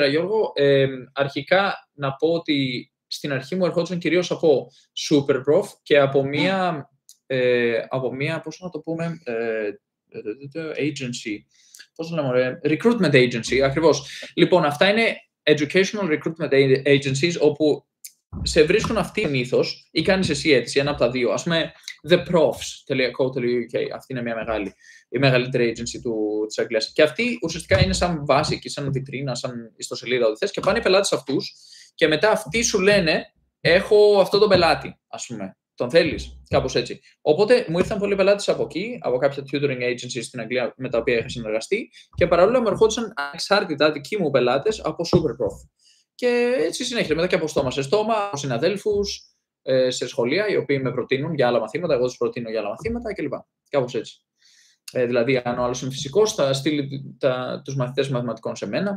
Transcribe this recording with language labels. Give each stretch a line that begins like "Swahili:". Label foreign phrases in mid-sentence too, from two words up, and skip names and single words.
Greek: Γιώργο, αρχικά να πω ότι στην αρχή μου ερχόντουσαν κυρίως από Superprof και από μία, πώς να το πούμε, agency, πώς το λέμε,
English: recruitment agency,
Greek: ακριβώς. Λοιπόν, αυτά είναι
English: educational recruitment agencies,
Greek: όπου σε βρίσκουν αυτοί συνήθως ή κάνεις εσύ αίτηση, ένα από τα δύο. Ας πούμε, theprofs.co.uk, αυτή είναι μια μεγάλη. η μεγαλύτερη agency της Αγγλίας. Και αυτή ουσιαστικά είναι σαν βάση εκεί, σαν βιτρίνα, σαν ιστοσελίδα, ό,τι θες, και πάνε οι πελάτες αυτούς και μετά αυτοί σου λένε: έχω αυτό τον πελάτη, ας πούμε. Τον θέλεις, κάπως έτσι. Οπότε μου ήρθαν πολλοί πελάτες από εκεί, από κάποια
English: tutoring agencies
Greek: στην Αγγλία με τα οποία είχα συνεργαστεί και παράλληλα μου ερχόντουσαν ανεξάρτητα δικοί μου πελάτες από Superprof. Και έτσι συνέχεια, μετά και από στόμα σε στόμα, από συναδέλφους, σε σχολεία, οι οποίοι με προτείνουν για άλλα μαθήματα, εγώ τους προτείνω για άλλα μαθήματα κλπ. Κάπως έτσι. Δηλαδή, αν ο άλλος είναι φυσικός, θα στείλει τους μαθητές μαθηματικών σε μένα.